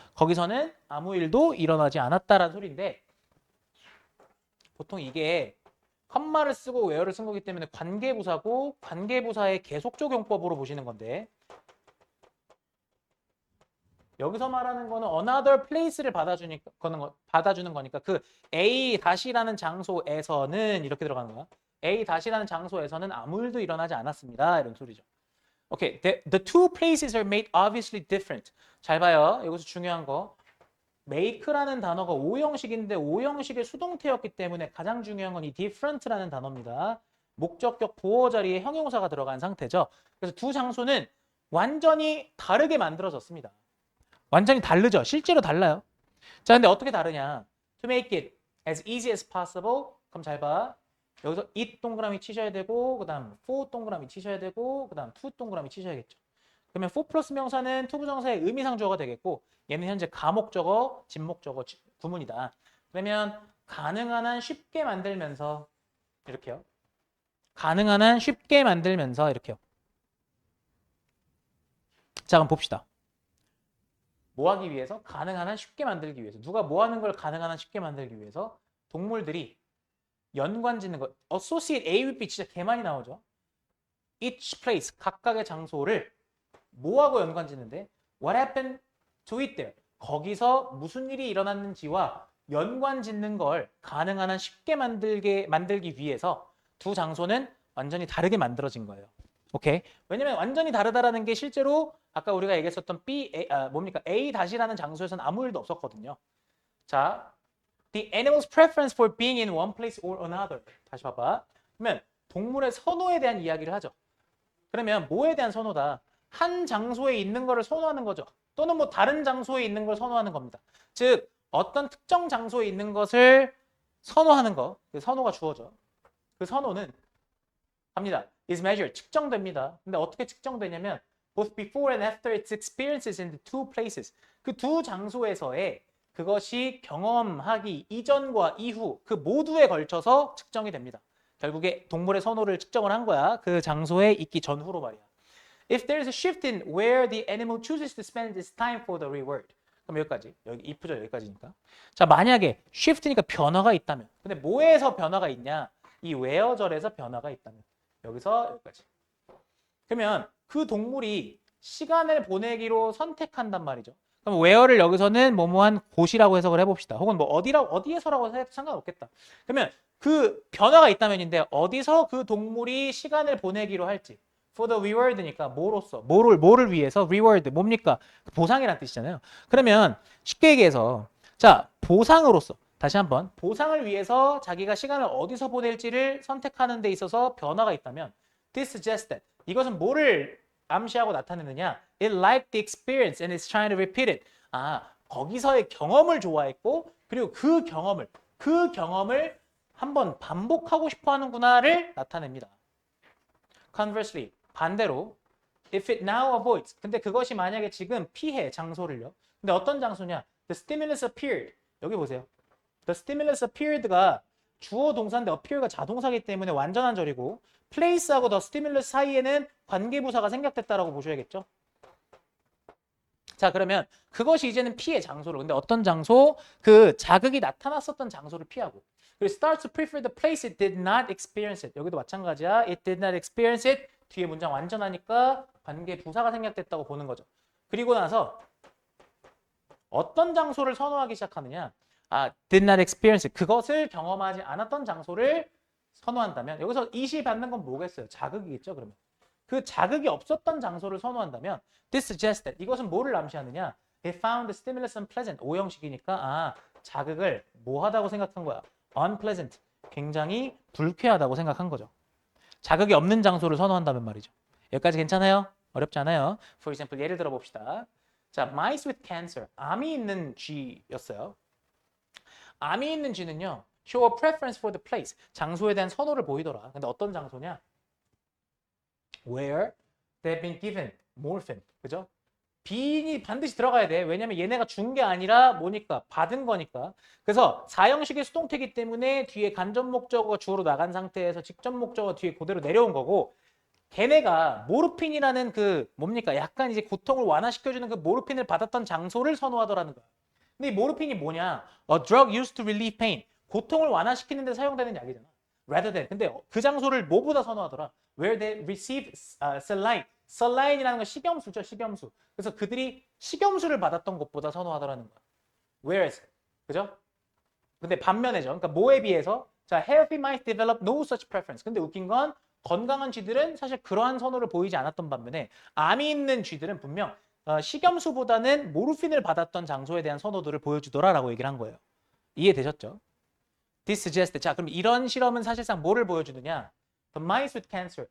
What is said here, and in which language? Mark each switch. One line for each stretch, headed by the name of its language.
Korean: 거기서는 아무 일도 일어나지 않았다라는 소리인데 보통 이게 컴마를 쓰고 where를 쓴 거기 때문에 관계부사고 관계부사의 계속적용법으로 보시는 건데 여기서 말하는 거는 another place를 받아주는 거니까 그 A 다시라는 장소에서는 이렇게 들어가는 거야. A 다시라는 장소에서는 아무 일도 일어나지 않았습니다. 이런 소리죠.
English: 오케이, the two places are made obviously different.
Korean: 잘 봐요. 여기서 중요한 거. make라는 단어가 오형식인데 오형식의 수동태였기 때문에 가장 중요한 건 이 different라는 단어입니다. 목적격 보호 자리에 형용사가 들어간 상태죠. 그래서 두 장소는 완전히 다르게 만들어졌습니다. 완전히 다르죠. 실제로 달라요. 자, 근데 어떻게 다르냐?
English: To make it as easy as possible.
Korean: 그럼 잘 봐. 여기서 it 동그라미 치셔야 되고 그 다음 for 동그라미 치셔야 되고 그 다음 to 동그라미 치셔야겠죠. 그러면 for 플러스 명사는 to 부정사의 의미상 주어가 되겠고 얘는 현재 가목적어, 진목적어 구문이다. 그러면 가능한 한 쉽게 만들면서 이렇게요. 가능한 한 쉽게 만들면서 이렇게요. 자, 그럼 봅시다. 뭐 하기 위해서? 가능한 한 쉽게 만들기 위해서. 누가 뭐 하는 걸 가능한 한 쉽게 만들기 위해서? 동물들이 연관 짓는 거.
English: associate A with B
Korean: 진짜 개 많이 나오죠.
English: each place,
Korean: 각각의 장소를 뭐하고 연관 짓는데?
English: What happened to it there?
Korean: 거기서 무슨 일이 일어났는지와 연관 짓는 걸 가능한 한 쉽게 만들기 위해서 두 장소는 완전히 다르게 만들어진 거예요. 오케이? 왜냐면 완전히 다르다라는 게 실제로 아까 우리가 얘기했었던 뭡니까? A 다시라는 장소에서는 아무 일도 없었거든요.
English: 자, the animal's preference for being in one place or another.
Korean: 다시 봐봐. 그러면 동물의 선호에 대한 이야기를 하죠. 그러면 뭐에 대한 선호다? 한 장소에 있는 거를 선호하는 거죠. 또는 뭐 다른 장소에 있는 걸 선호하는 겁니다. 즉 어떤 특정 장소에 있는 것을 선호하는 거, 그 선호가 주어져. 그 선호는 합니다.
English: is measured,
Korean: 측정됩니다. 근데 어떻게 측정되냐면
English: both before and after its experiences in the two places.
Korean: 그 두 장소에서의 그것이 경험하기 이전과 이후 그 모두에 걸쳐서 측정이 됩니다. 결국에 동물의 선호를 측정을 한 거야. 그 장소에 있기 전후로 말이야.
English: If there is a shift in where the animal chooses to spend its time for the reward.
Korean: 그럼 여기까지. 여기 if죠. 여기까지니까. 자, 만약에 shift니까 변화가 있다면. 근데 뭐에서 변화가 있냐? 이 where절에서 변화가 있다면. 여기서 여기까지. 그러면 그 동물이 시간을 보내기로 선택한단 말이죠. 그럼 where를 여기서는 뭐뭐한 곳이라고 해석을 해봅시다. 혹은 뭐 어디에서라고 해도 상관없겠다. 그러면 그 변화가 있다면인데 어디서 그 동물이 시간을 보내기로 할지.
English: For the reward
Korean: 니까 뭐로써 뭐를 위해서 reward 뭡니까? 보상이란 뜻이잖아요. 그러면 쉽게 얘기해서 자 보상으로서 다시 한번 보상을 위해서 자기가 시간을 어디서 보낼지를 선택하는 데 있어서 변화가 있다면
English: this suggests that
Korean: 이것은 뭐를 암시하고 나타내느냐?
English: It liked the experience and is trying to repeat it.
Korean: 아 거기서의 경험을 좋아했고 그리고 그 경험을 한번 반복하고 싶어 하는구나를 나타냅니다.
English: Conversely,
Korean: 반대로
English: if it now avoids.
Korean: 근데 그것이 만약에 지금 피해 장소를요. 근데 어떤 장소냐?
English: The stimulus appeared.
Korean: 여기 보세요.
English: The stimulus appeared
Korean: 가 주어 동사인데 appear가 자동사이기 때문에 완전한 절이고 place하고 the stimulus 사이에는 관계부사가 생략됐다라고 보셔야겠죠. 자, 그러면 그것이 이제는 피해 장소로. 근데 어떤 장소? 그 자극이 나타났었던 장소를 피하고. 그리고
English: start to prefer the place it did not experience it.
Korean: 여기도 마찬가지야.
English: It did not experience it.
Korean: 뒤에 문장 완전하니까 관계 부사가 생략됐다고 보는 거죠. 그리고 나서 어떤 장소를 선호하기 시작하느냐?
English: did not experience it.
Korean: 그것을 경험하지 않았던 장소를 선호한다면 여기서 이시 받는 건 뭐겠어요? 자극이겠죠, 그러면. 그 자극이 없었던 장소를 선호한다면
English: this suggests that
Korean: 이것은 뭐를 암시하느냐?
English: It found the stimulus unpleasant.
Korean: 오형식이니까 자극을 뭐하다고 생각한 거야?
English: unpleasant.
Korean: 굉장히 불쾌하다고 생각한 거죠. 자극이 없는 장소를 선호한다면 말이죠. 여기까지 괜찮아요? 어렵지 않아요?
English: For example,
Korean: 예를 들어 봅시다. 자,
English: mice with cancer.
Korean: 암이 있는 쥐였어요. 암이 있는 쥐는요.
English: show a preference for the place.
Korean: 장소에 대한 선호를 보이더라. 근데 어떤 장소냐?
English: Where they've been given morphine.
Korean: 그죠? 빈이 반드시 들어가야 돼. 왜냐면 얘네가 준 게 아니라 뭐니까? 받은 거니까. 그래서 사형식의 수동태이기 때문에 뒤에 간접 목적어가 주어로 나간 상태에서 직접 목적어가 뒤에 그대로 내려온 거고 걔네가 모르핀이라는 그 뭡니까? 약간 이제 고통을 완화시켜주는 그 모르핀을 받았던 장소를 선호하더라는 거야. 근데 이 모르핀이 뭐냐?
English: A drug used to relieve pain.
Korean: 고통을 완화시키는 데 사용되는 약이잖아.
English: Rather than.
Korean: 근데 그 장소를 뭐보다 선호하더라?
English: Where they receive saline.
Korean: salline이라는 건 식염수죠. 식염수. 그래서 그들이 식염수를 받았던 곳보다 선호하더라는 거야.
English: Whereas.
Korean: 그죠? 근데 반면에죠. 그러니까 뭐에 비해서 자,
English: healthy mice develop no such preference.
Korean: 근데 웃긴 건 건강한 쥐들은 사실 그러한 선호를 보이지 않았던 반면에 암이 있는 쥐들은 분명 식염수보다는 모르핀을 받았던 장소에 대한 선호도를 보여주더라라고 얘기를 한 거예요. 이해되셨죠?
English: This suggests.
Korean: 자, 그럼 이런 실험은 사실상 뭐를 보여주느냐?
English: The mice with cancer.